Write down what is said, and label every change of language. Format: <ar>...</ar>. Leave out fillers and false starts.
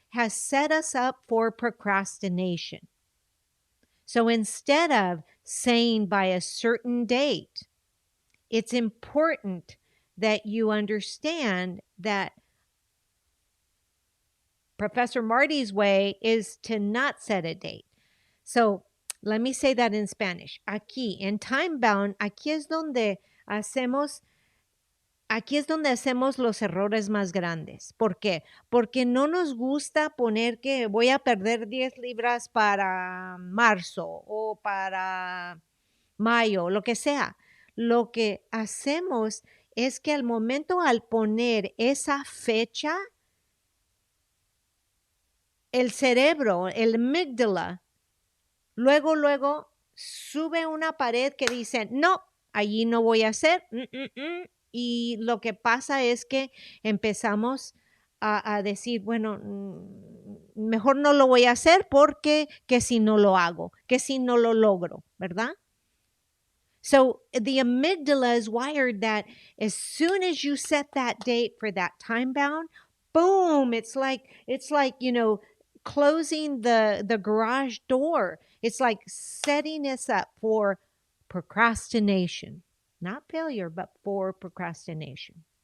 <en>has set us up for procrastination. So instead of saying by a certain date, it's important that you understand that Professor Marty's way is to not set a date. So let me say that in Spanish.</en> <es>Aquí, en time bound, aquí es donde hacemos los errores más grandes. ¿Por qué? Porque no nos gusta poner que voy a perder 10 libras para marzo o para mayo, lo que sea. Lo que hacemos es que al momento al poner esa fecha, el cerebro, el amígdala, luego sube una pared que dice, no, allí no voy a hacer. Y lo que pasa es que empezamos a decir, bueno, mejor no lo voy a hacer porque que si no lo hago, que si no lo logro, ¿verdad?</es> <en>So the amygdala is wired that as soon as you set that date for that time bound, boom, it's like, closing the garage door. It's like setting us up for procrastination, not failure, but for procrastination.</en>